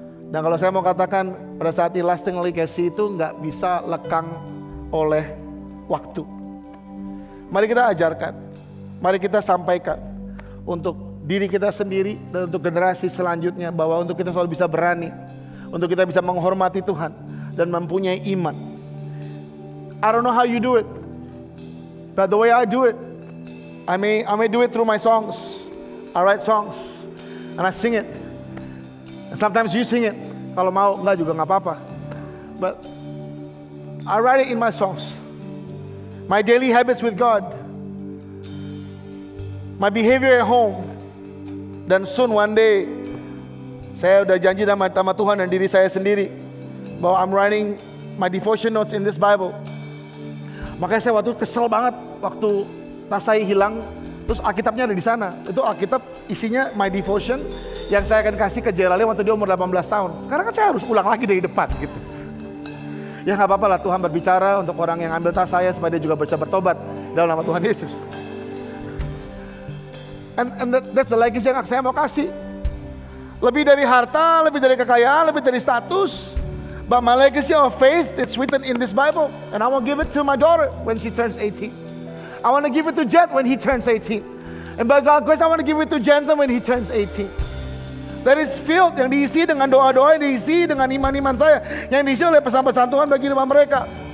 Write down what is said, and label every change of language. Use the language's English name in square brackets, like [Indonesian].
[Indonesian] Dan kalau saya mau katakan, pada saat ini lasting legacy itu nggak bisa lekang oleh waktu. Mari kita ajarkan, mari kita sampaikan untuk diri kita sendiri dan untuk generasi selanjutnya, bahwa untuk kita selalu bisa berani, untuk kita bisa menghormati Tuhan dan mempunyai iman. [English] I don't know how you do it, but the way I do it, I may do it through my songs. I write songs and I sing it. And sometimes you sing it. [Indonesian] Kalau mau, enggak juga nggak apa-apa. [English] But I write it in my songs. My daily habits with God, my behavior at home, dan soon one day [Indonesian] saya udah janji sama Tuhan dan diri saya sendiri bahwa [English] I'm writing my devotion notes in this Bible. [Indonesian] Makanya saya waktu kesel banget waktu tas saya hilang, terus Alkitabnya ada di sana. Itu Alkitab isinya [English] my devotion [Indonesian] yang saya akan kasih ke Jelali waktu dia umur 18 tahun. Sekarang kan saya harus ulang lagi dari depan gitu. Ya nggak apa-apa lah, Tuhan berbicara untuk orang yang ambil tas saya supaya dia juga bisa bertobat dalam nama Tuhan Yesus. [English] And that's the legacy [Indonesian] yang saya mau kasih. Lebih dari harta, lebih dari kekayaan, lebih dari status. [English] But my legacy of faith, it's written in this Bible. And I will give it to my daughter when she turns 18. I want to give it to Jet when he turns 18. And by God's grace, I want to give it to Jensen when he turns 18. That is filled, [Indonesian] yang diisi dengan doa-doa, yang diisi dengan iman-iman saya, yang diisi oleh pesan-pesan Tuhan bagi hidup mereka.